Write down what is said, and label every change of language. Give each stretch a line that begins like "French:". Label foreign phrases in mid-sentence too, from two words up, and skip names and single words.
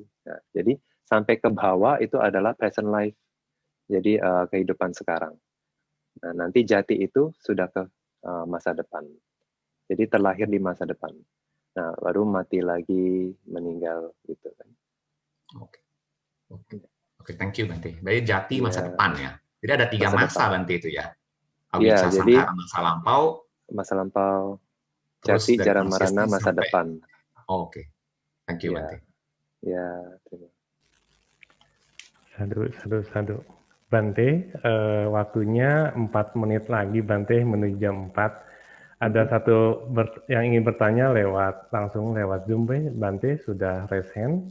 Indonesian: Nah, jadi sampai ke bawah itu adalah
English: present life.
Indonesian: Jadi kehidupan sekarang. Nah, nanti jati itu sudah ke masa depan. Jadi terlahir di masa depan. Nah, baru mati lagi, meninggal gitu kan. Oke,
English: thank you
Indonesian: Bante. Jadi jati masa depan ya. Jadi ada 3 masa Bante itu ya. Iya, jadi masa lampau, jati, jara marana, masa depan. Oke.
English: Thank you, Bante.
Indonesian: Ya, terima. Sadu. Bante, waktunya 4 menit lagi, Bante, menuju jam 4. Ada satu yang ingin bertanya langsung lewat Zoom, Bante, sudah raise hand.